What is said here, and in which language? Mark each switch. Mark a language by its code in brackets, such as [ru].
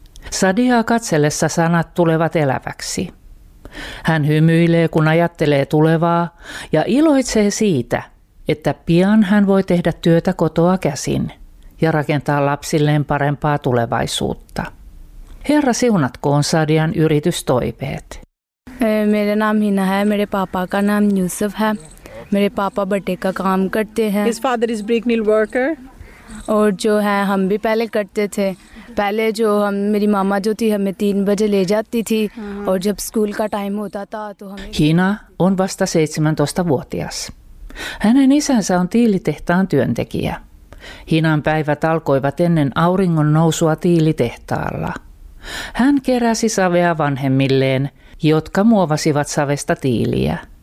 [fi] Sadiaa katsellessa sanat tulevat eläväksi. Hän hymyilee, kun ajattelee tulevaa, ja iloitsee siitä, että pian hän voi tehdä työtä kotoa käsin ja rakentaa lapsilleen parempaa tulevaisuutta. Herra siunatkoon Sadian yritystoiveet. [hi] मेरा नाम हिना है मेरे पापा का नाम यूसुफ है मेरे पापा बटे का काम करते हैं [en] His father is brick mill worker [hi] और जो है हम भी पहले करते थे पहले जो हम मेरी मामा जो थी हमें 3 बजे ले जाती थी और जब स्कूल का टाइम होता था तो हमें [fi] हिना on vasta 17-vuotias. Hänen isänsä on tiilitehtaan työntekijä. Hinan päivät alkoivat ennen auringon nousua tiilitehtaalla. Hän keräsi savea vanhemmilleen, jotka muovasivat savesta tiiliä.